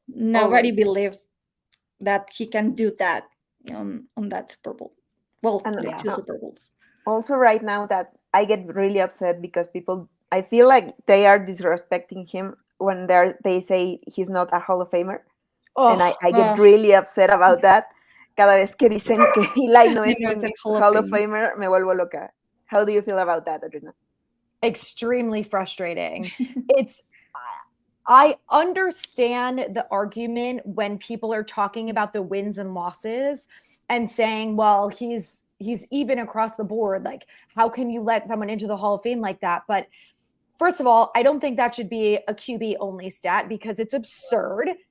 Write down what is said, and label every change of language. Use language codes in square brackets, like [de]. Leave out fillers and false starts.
[en] Nobody believes that he can do that on that Super Bowl. Well, the two Super Bowls. Also, right now that I get really upset because I feel like they are disrespecting him when they say he's not a Hall of Famer. And I get really upset about that. [es] Cada vez que dicen que Eli no es un Hall of Famer, me vuelvo loca. [en] How do you feel about that, Adrianna? Extremely frustrating. I understand the argument when people are talking about the wins and losses and saying, well, he's even across the board. Like, how can you let someone into the Hall of Fame like that? But first of all, I don't think that should be a QB only stat because it's absurd.